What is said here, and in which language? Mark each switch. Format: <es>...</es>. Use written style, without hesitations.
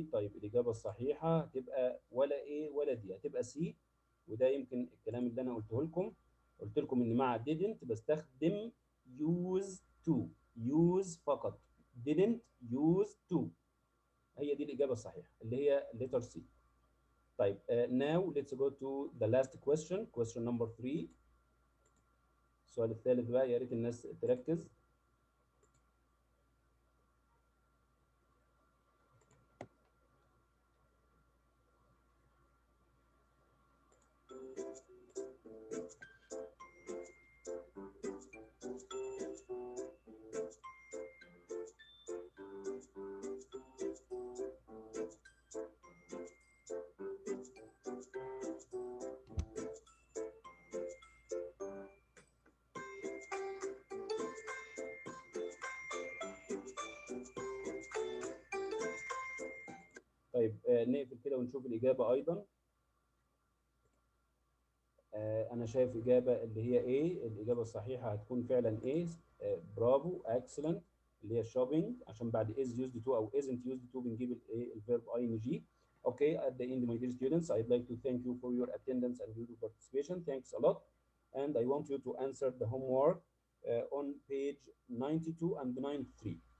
<ar>طيب الإجابة الصحيحة هتبقى ولا A ولا D، هتبقى C. وده يمكن الكلام اللي أنا قلته لكم. قلت لكم إن مع didn't بستخدم use to.</ar> <en>use فقط. didn't use to.</en> <ar>هي دي الإجابة الصحيحة اللي هي letter C.</ar> <en>طيب now let's go to the last question. Question number 3.</en> <ar>السؤال الثالث بقى، يا ريت الناس تركز. طيب نقفل كده ونشوف الإجابة أيضا. أنا شايف إجابة اللي هي A. الإجابة الصحيحة هتكون فعلا A. برافو، excellent. اللي هي shopping، عشان بعد</ar> <en>is used to</en> <ar>أو</ar> <en>isn't used to</en> <ar>بنجيب الverb ing.</ar> <en>Okay, at the end, my dear students, I'd like to thank you for your attendance and your participation. Thanks a lot. And I want you to answer the homework on page 92 and 93.</en>